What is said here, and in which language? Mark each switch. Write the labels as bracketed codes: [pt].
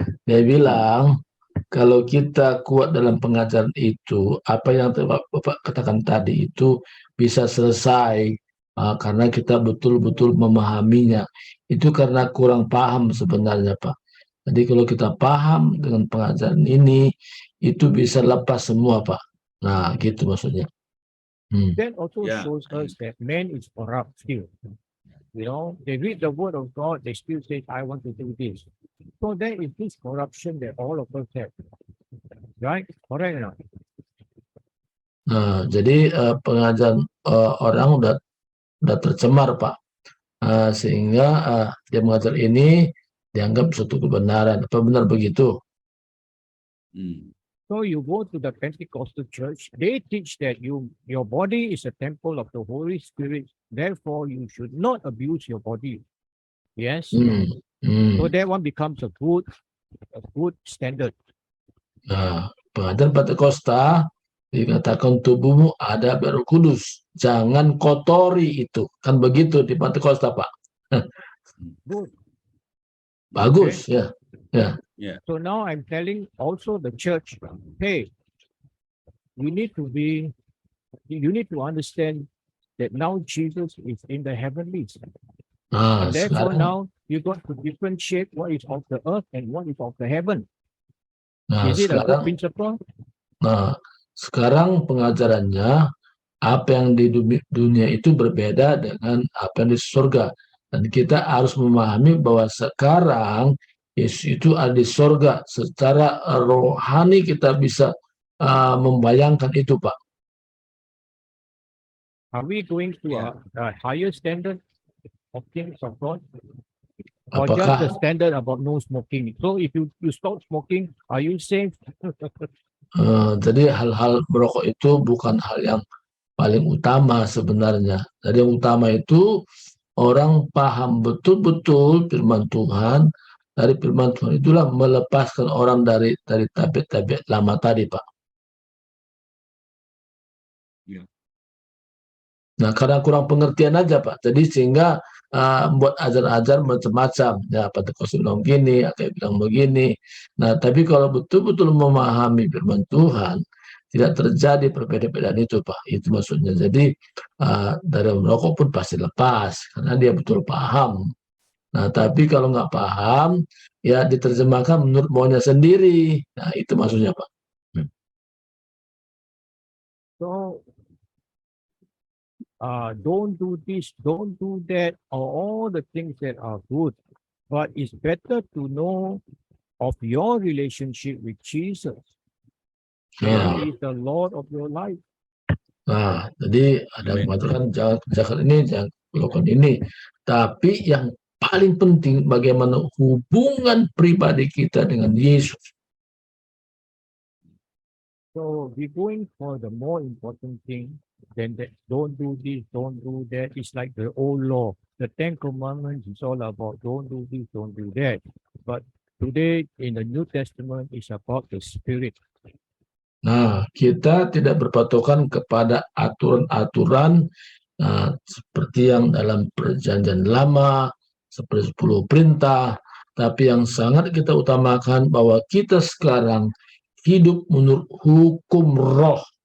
[id] Dia bilang kalau kita kuat dalam pengajaran itu, apa yang Bapak katakan tadi itu bisa selesai karena kita betul-betul memahaminya. Itu karena kurang paham sebenarnya, Pak. Jadi kalau kita paham dengan pengajaran ini, itu bisa lepas semua, Pak. Nah, gitu maksudnya. [en] That also shows us that man is corrupt still. You know, they read the word of God, they still say, I want to do this. So there is this corruption that all of us have. Right? Correct or not? [id] Nah, jadi pengajaran orang udah tercemar, Pak. Sehingga dia mengajar ini dianggap suatu kebenaran. Apa benar begitu? [en] So you go to the Pentecostal church, they teach that your body is a temple of the Holy Spirit, therefore you should not abuse your body. Yes? So that one becomes a good standard. [id] Nah, pengajaran Pentakosta dikatakan tubuhmu ada Roh Kudus, jangan kotori itu. Kan begitu di Pentakosta, Pak. [en] Good. [id] Bagus, ya. [en] So now I'm telling also the church, hey, you need to understand that now Jesus is in the heavenlies. And therefore now you got to differentiate what is of the earth and what is of the heaven. Is it a good principle? [id] Nah, sekarang pengajarannya apa yang di dunia itu berbeda dengan apa yang di surga. Dan kita harus memahami bahwa sekarang Yesus itu ada di surga. Secara rohani kita bisa membayangkan itu, Pak. [en] Are we going to a higher standard of things of God? Or just [id] Apakah [en] the standard about no smoking? So if you stop smoking, are you safe? [id] jadi hal-hal merokok itu bukan hal yang paling utama sebenarnya. Jadi yang utama itu orang paham betul-betul firman Tuhan. Dari firman Tuhan itulah melepaskan orang dari tabiat-tabiat lama tadi, Pak. Ya. Nah, karena kurang pengertian aja, Pak. Jadi sehingga buat ajar-ajar macam-macam. Ya, Pentekosta bilang gini, kayak bilang begini. Nah, tapi kalau betul-betul memahami firman Tuhan, tidak terjadi perbedaan itu, Pak. Itu maksudnya. Jadi dari merokok pun pasti lepas, karena dia betul paham. Nah, tapi kalau nggak paham, ya diterjemahkan menurut maunya sendiri. Nah, itu maksudnya, Pak. [en] So, don't do this, don't do that, or all the things that are good. But it's better to know of your relationship with Jesus. [id] Nah, [en] He is the Lord of your life. [id] nah, jadi ada yang mengatakan jangan kerjakan ini, jangan lakukan ini. Tapi yang paling penting bagaimana hubungan pribadi kita dengan Yesus. [en] So we're going for the more important thing than that. Don't do this, don't do that. It's like the old law. The 10 Commandments is all about don't do this, don't do that. But today in the New Testament is about the Spirit. [id] Nah, kita tidak berpatokan kepada aturan-aturan seperti yang dalam Perjanjian Lama, seperti 10 perintah, tapi yang sangat kita utamakan bahwa kita sekarang hidup menurut hukum roh.